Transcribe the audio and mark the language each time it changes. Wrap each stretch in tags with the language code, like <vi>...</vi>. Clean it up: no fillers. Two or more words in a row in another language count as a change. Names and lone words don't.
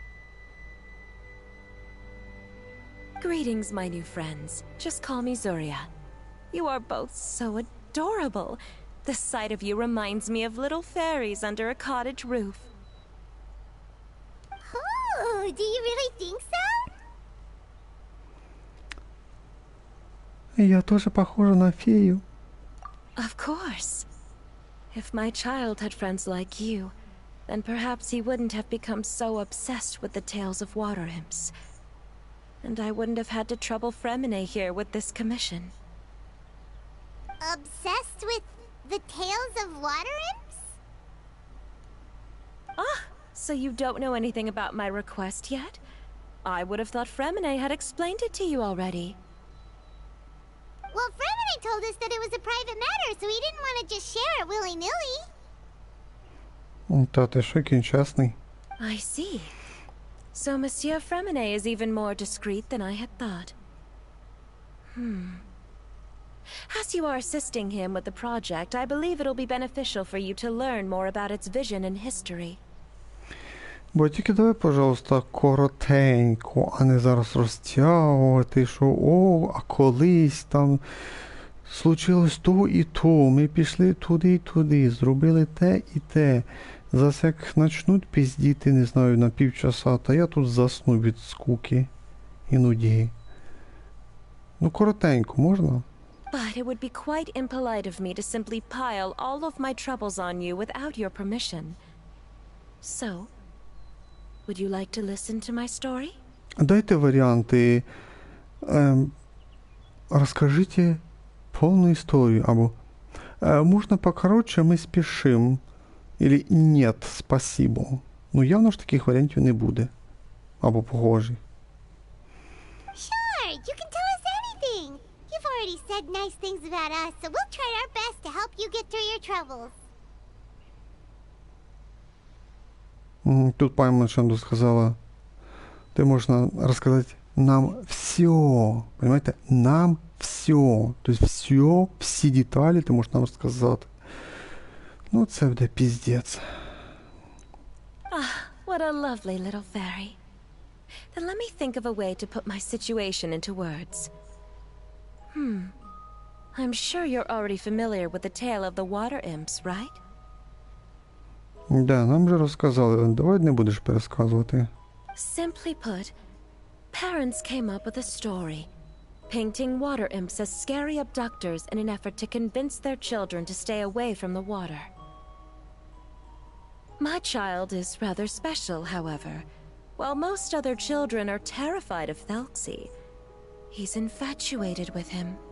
<en>Greetings, my new friends. Just call me Zuria. You are both so adorable. The sight of you reminds me of little fairies under a cottage roof. Oh, do you really think so?</en> <ru>Я тоже похожа на фею.</ru> <en>Of course. If my child had friends like you, then perhaps he wouldn't have become so obsessed with the tales of water imps. And I wouldn't have had to trouble Fremine here with this commission. Obsessed with the tales of water imps? Ah, so you don't know anything about my request yet? I would have thought Fremine had explained it to you already. Well, Fremine told us that it was a private matter, so he didn't want to just share it willy-nilly.</en> <uk>Та ти що, який чесний.</uk> <en>I see. So Monsieur Fremine is even more discreet than I had thought. As you are assisting him with the project, I believe it'll be beneficial for you to learn more about its vision and history.</en> <uk>Бо тільки давай, пожалуйста, коротенько, а не зараз розтягувати, що а колись там случилось то і то, ми пішли туди і туди, зробили те і те. Зараз як начнуть піздіти, не знаю, на півчаса, та я тут засну від скуки і нудьги. Ну, коротенько, можна?</uk> <en>But it would be quite impolite of me to simply pile all of my troubles on you without your permission. So, would you like to listen to my story?</en> <uk>Дайте варіанти.</uk> <ru>Розкажите полную историю. Або можно покороче, мы спешим. Или нет, спасибо.</ru> <uk>Ну, явно ж таких варіантів не буде. Або похожих.</uk> <en>Sure, you can tell us anything. You've already said nice things about us, so we'll try our best to help you get through your troubles.</en> <ru>Тут Паймон Шанду сказала, ты можешь рассказать нам все. Понимаете? Нам все. То есть все,</ru> <uk>всі деталі</uk> <ru>ты можешь нам рассказать.</ru> <uk>Ну, це буде піздець.</uk> <en>Ah, what a lovely little fairy. Then let me think of a way to put my situation into words. I'm sure you're already familiar with the tale of the water imps, right?</en> <uk>Да, нам же розказали, давай не будеш пересказувати.</uk> <en>Simply put, parents came up with a story, painting water imps as scary abductors in an effort to convince their children to stay away from the water. My child is rather special, however. While most other children are terrified of Telькси, he's infatuated with him.</en>